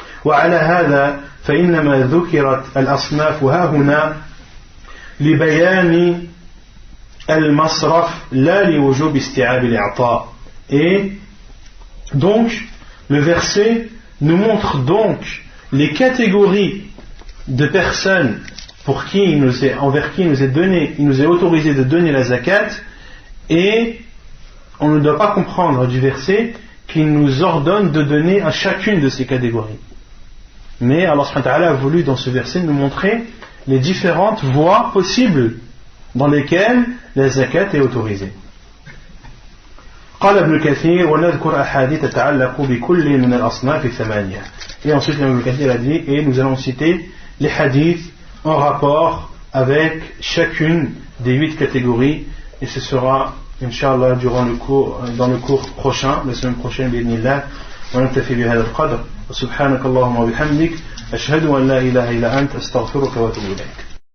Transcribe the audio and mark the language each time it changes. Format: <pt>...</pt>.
<ar>وعلى هذا فإنما ذكرت الأصناف هاهنا لبيان المصرف لا لوجوب استيعاب الإعطاء.</ar> <fr>Et donc le verset nous montre donc les catégories de personnes envers qui il nous est donné, il nous est autorisé de donner la zakat, et on ne doit pas comprendre du verset qu'il nous ordonne de donner à chacune de ces catégories. Mais Allah subhanahu wa ta'ala a voulu dans ce verset nous montrer les différentes voies possibles dans lesquelles la zakat est autorisée.</fr> <ar>قال ابن كثير ونذكر أحاديث تتعلق بكل من الأصناف الثمانية.</ar> <fr>Et ensuite Ibn Kathir a dit, et nous allons citer les hadiths en rapport avec chacune des 8 catégories, et ce sera Inch'Allah dans le cours prochain, la semaine prochaine</fr> <ar>بإذن ونكتفي بهذا القدر. سبحانك اللهم وبحمدك أشهد أن لا إله إلا أنت أستغفرك وأتوب إليك.</ar>